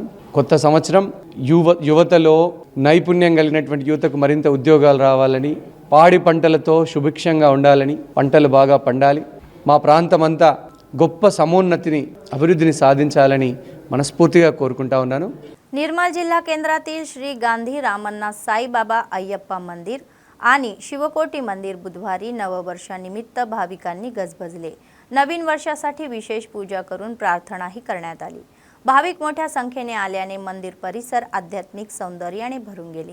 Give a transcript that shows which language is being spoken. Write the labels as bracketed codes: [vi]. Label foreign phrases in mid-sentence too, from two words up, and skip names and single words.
[te] కొత్త సంవత్సరం యువతలో నైపుణ్యం కలిగినటువంటి యువతకు మరింత ఉద్యోగాలు రావాలని, పాడి పంటలతో సుభిక్షంగా ఉండాలని, పంటలు బాగా పండాలి, మా ప్రాంతమంతా గొప్ప సమోన్నతిని అభివృద్ధిని సాధించాలని మనస్ఫూర్తిగా కోరుకుంటా ఉన్నాను। [mr] निर्मल जिल्हा केंद्रातील श्री गांधी रामन्ना साईबाबा अय्यप्पा मंदिर आणि शिवकोटी मंदिर बुधवारी नववर्षानिमित्त भाविकांनी गजबजले। नवीन वर्षासाठी विशेष पूजा करून प्रार्थनाही करण्यात आली। भाविक मोठ्या संख्येने आल्याने मंदिर परिसर आध्यात्मिक सौंदर्याने भरून गेले।